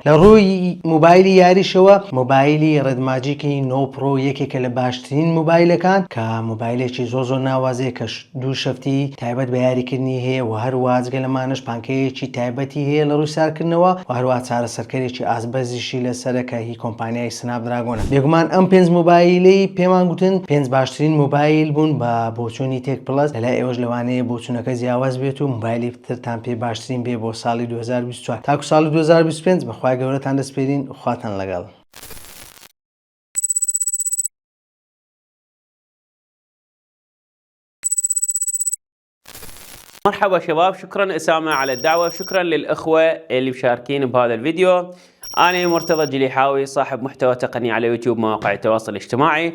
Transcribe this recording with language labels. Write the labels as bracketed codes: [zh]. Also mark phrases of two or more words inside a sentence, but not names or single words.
[ckb] لە ڕووی مۆبایلی یاریشەوە مۆبایلی ڕێدماجیکی نۆ پرۆ یەکێکە لە باشترین مۆبایلەکان کە مۆبایلێکی زۆر ناوازەیە کە دوو شەفتی تایبەت بە یاریکردنی هەیە و هەروەها جگە لەمانش پانکەیەکی تایبەتی هەیە لە ڕووی سارکردنەوە و هەروەها چارەسەرکەرێکی ئاسبەزیشی لەسەرەکە هی کۆمپانیای سنابدراگۆنە. بێگومان ئەم 5 مۆبایلی پێمان گوتن 5 باشترین مۆبایل بوون بە بۆچوونی تێک پلس لەلای ئێوەش لەوانەیە بۆچوونەکە جیاواز بێت و مۆبایلی ترتان پێ باشترین بێ بۆ ساڵی 2024 تاکو ساڵی 2025 بەخوای گەورەتان دەسپێرین خواتان لەگەڵ. [ar] مرحبا شباب، شكرا أسامة على الدعوة، شكرا للأخوة اللي مشاركين بهذا الفيديو. أنا مرتضى الجليحاوي، صاحب محتوى تقني على يوتيوب مواقع التواصل الاجتماعي.